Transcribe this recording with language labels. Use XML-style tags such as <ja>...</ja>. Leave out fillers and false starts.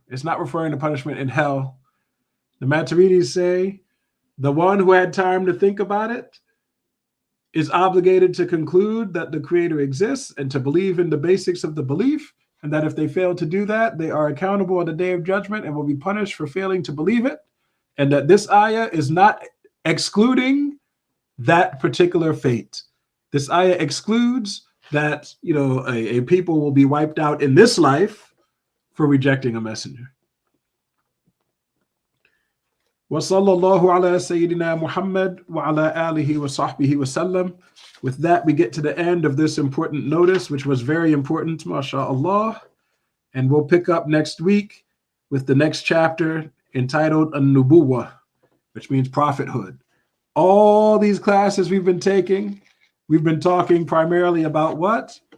<en>It's not referring to punishment in hell. The Maturidis say the one who had time to think about it is obligated to conclude that the Creator exists and to believe in the basics of the belief, and that if they fail to do that, they are accountable on the day of judgment and will be punished for failing to believe it, and that this ayah is not excluding that particular fate. This ayah excludes that, a people will be wiped out in this life for rejecting a messenger.</en> <ar>وصلى الله على سيدنا محمد وعلى آله وصحبه وسلم.</ar> <en>With that, we get to the end of this important notice, which was very important, mashallah. And we'll pick up next week with the next chapter entitled An-Nubuwwah, which means prophethood. All these classes we've been taking, we've been talking primarily about what?</en>